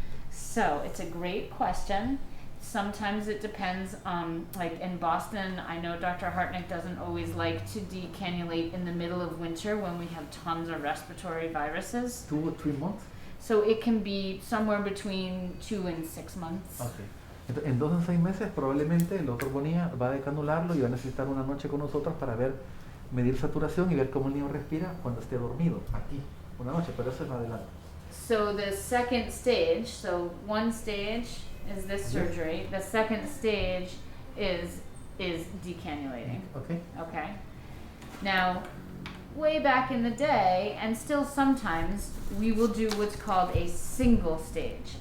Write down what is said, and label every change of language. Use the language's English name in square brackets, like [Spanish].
[English] So it's a great question. Sometimes it depends. Like in Boston, I know Dr. Hartnick doesn't always like to decannulate in the middle of winter when we have tons of respiratory viruses. 2 or 3 months? So it can be somewhere between 2 and 6 months. Okay. [Spanish] Entonces, en 2 o 6 meses probablemente el doctor Bonilla va a decanularlo y va a necesitar una noche con nosotros para medir saturación y ver cómo el niño respira cuando esté dormido, aquí, una noche, pero eso es más adelante. [English] So the second stage, so one stage is this surgery. The second stage is decannulating. Okay. Okay. Now, way back in the day, and still sometimes, we will do what's called a single stage.